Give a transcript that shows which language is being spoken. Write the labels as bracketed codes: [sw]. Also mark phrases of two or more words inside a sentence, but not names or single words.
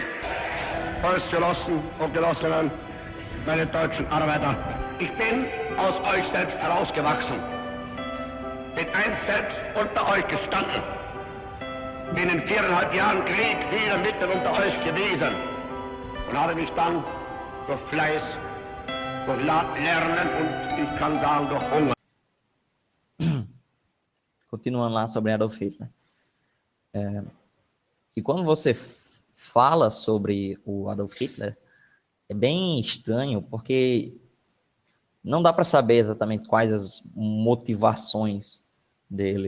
[de] Volksgenossen und Genossinnen, meine deutschen Arbeiter, ich bin aus euch selbst herausgewachsen. Bin einst selbst unter euch gestanden. Bin in 4,5 Jahren Krieg wieder mitten unter euch gewesen und habe mich dann durch Fleiß, durch Lernen und ich kann sagen durch Hunger. [pt] Continuando lá sobre Adolf Hitler. E quando você fala sobre o Adolf Hitler, é bem estranho, porque não dá para saber exatamente quais as motivações dele.